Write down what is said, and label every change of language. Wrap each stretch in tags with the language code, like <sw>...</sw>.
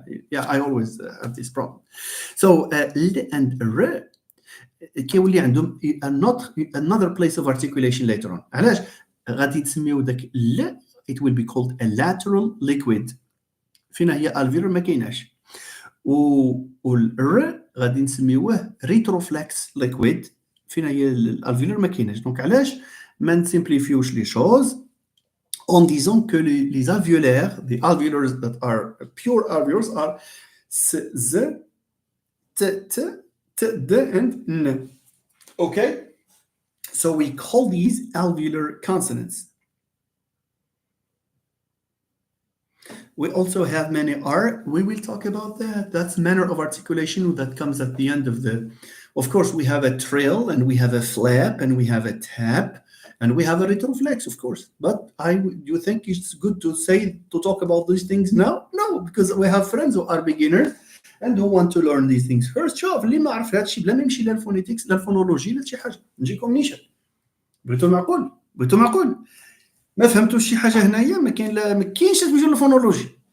<en>Yeah, I always have this problem. So, L and R</en> <ar>كيولي عندهم</ar> <en>another place of articulation later on.</en> <ar>علاش غادي تسميو داك ل</ar> <en>it will be called a lateral liquid.</en> <ar>فينا هي alveolar ما كايناش. والر غادي نسميوه retroflex liquid. فينا هي alveolar ما كايناش. دونك علاش ما نسيمبليفيوش</ar> <fr>لي choses en disant que les alvéolaires,</fr> <en>the alveolars that are pure alveolars are s, z, t, d, and n. Okay? So we call these alveolar consonants. We also have many R. We will talk about that. That's manner of articulation that comes at the end of the... Of course, we have a trill, and we have a flap, and we have a tap, and we have a retroflex, of course. But you think it's good to talk about these things now? No, because we have friends who are beginners and who want to learn these things first.</en> <ar>شوف اللي ما عرف هذا الشيء بلا ما يمشي لا الفونيتكس لا الفونولوجي لا شي حاجه نجيكم نيشان. بغيتو معقول ما فهمتوش شي حاجه هنايا ما كاينش تمشيو للفونولوجي.</ar>